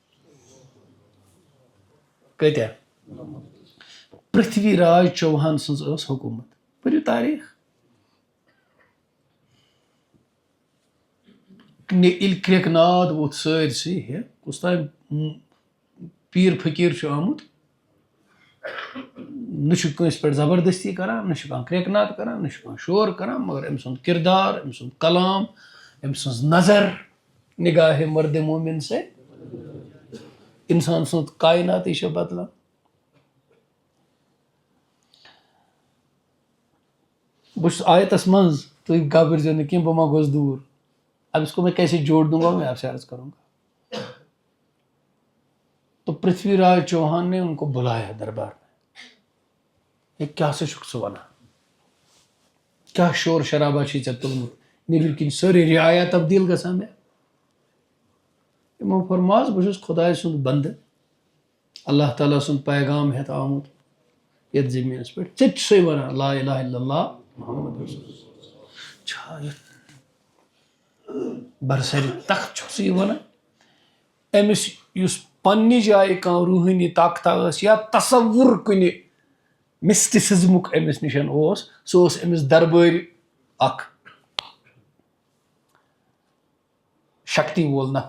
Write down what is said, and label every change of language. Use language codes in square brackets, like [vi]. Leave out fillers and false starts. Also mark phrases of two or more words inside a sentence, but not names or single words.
[ks] کۭتیاہ پرتھوی راج چوہان سٕنٛز ٲس حکوٗمت پٔرِو تاریٖخ ییٚلہِ کرٛٮ۪کہٕ ناد ووٚتھ سٲرسٕے ہے کُس تام پیٖر فقیٖر چھُ آمُت نہ چھُ کٲنٛسہِ پٮ۪ٹھ زبردستی کران، نہ چھُ کانٛہہ کرٛٮ۪کہٕ ناد کران، نہ چھُ کانٛہہ شور کران، مگر أمۍ سُنٛد کردار، أمۍ سُنٛد کلام، أمۍ سٕنٛز نظر نگاہ مرد مومن سے اِنسان سُنٛد کائناتے چھِ بدلان. بہٕ چھُس آیتس منٛز، تُہۍ گھبرزیو نہٕ کینٛہہ بہٕ ما گوس دوٗر. [ur] اب اس کو میں کیسے جوڑ دوں گا میں آپ سے عرض کروں گا. تو پرتھوی راج چوہان نے ان کو بلایا دربار میں. یہ کیا [ks] سا چھُکھ ژٕ وَنان؟ کیٛاہ شور شرابہ چھُے ژےٚ تُلمُت؟ نیٚبرۍ کِنۍ سٲرٕے رعایا تبدیٖل گژھان مےٚ. یِمو فرماس بہٕ چھُس خۄداے سُنٛد بنٛدٕ، اللہ تعالیٰ سُنٛد پیغام ہٮ۪تھ آمُت یَتھ زٔمیٖنَس پٮ۪ٹھ. ژےٚ تہِ چھُسَے وَنان [ar] لا الہ الا اللہ محمد رسول اللہ. [ks] چھا یَتھ برسرِ تخت چھُکھ ژٕ یہِ وَنان؟ أمِس یُس پنٛنہِ جایہِ کانٛہہ روٗحٲنی طاقتہ ٲس یا تصوُر کُنہِ مسٹِسزمُک أمِس نِش اوس، سُہ اوس أمِس دربٲرۍ اکھ شکتی وول نفرا.